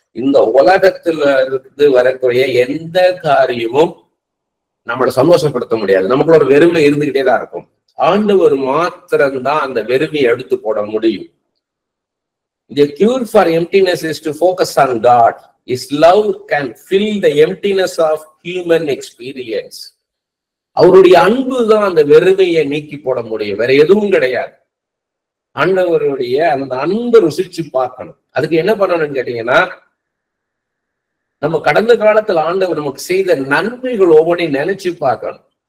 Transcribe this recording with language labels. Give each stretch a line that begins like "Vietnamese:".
Tamil: இந்த உலகத்துல இருந்து வரக்கூடிய எந்த காரியமும் நம்மளை சந்தோஷப்படுத்த முடியாது. நமக்குள்ள ஒரு வெறுமை இருந்துகிட்டே தான் இருக்கும். ஆண்டவர் மாத்திரம்தான் அந்த வெறுமையை எடுத்து போட முடியும்.
English: The cure for emptiness is to focus on God. His love can fill the emptiness of human experience.
Tamil: அவருடைய அன்பு தான் அந்த வெறுமையை நீக்கி போட முடியும், வேற எதுவும் கிடையாது. ஆண்டவருடைய அந்த அன்பை ருசிச்சு பார்க்கணும். அதுக்கு என்ன பண்ணணும்னு கேட்டீங்கன்னா, நம்ம கடந்த காலத்துல ஆண்டவர் நமக்கு செய்த நன்மைகள் ஒவ்வொன்றையும் நினைச்சு பார்க்கணும்.